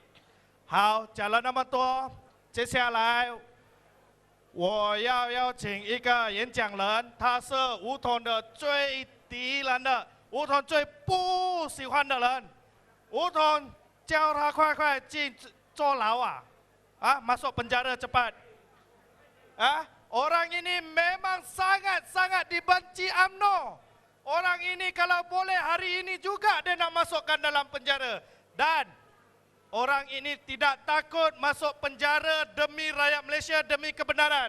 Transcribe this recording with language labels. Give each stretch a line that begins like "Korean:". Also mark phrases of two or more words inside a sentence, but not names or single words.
Chinese: 好，讲了那么多，接下来我要邀请一个演讲人，他是吴统的最敌人的，吴统最不喜欢的人。吴统叫他快快进坐牢啊 ，
Malay: masuk penjara cepat. Orang ini memang sangat dibenci UMNO. Orang ini kalau boleh hari ini juga dia nak masukkan dalam penjara. Dan orang ini tidak takut masuk penjara demi rakyat Malaysia, demi kebenaran.